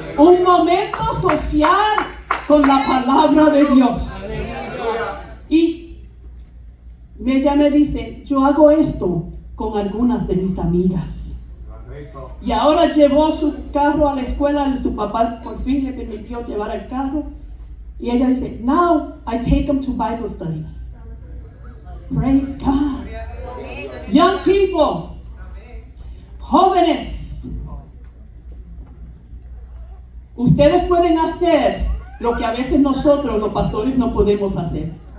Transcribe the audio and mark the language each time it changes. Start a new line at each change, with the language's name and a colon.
Spanish: Un momento social con la palabra de Dios. Y ella me dice, yo hago esto con algunas de mis amigas. Y ahora llevó su carro a la escuela, su papá por fin le permitió llevar el carro. Y ella dice,
English: now I take them to Bible study. Praise God. Young people,
Spanish: jóvenes, ustedes pueden hacer lo que a veces nosotros los pastores no podemos hacer.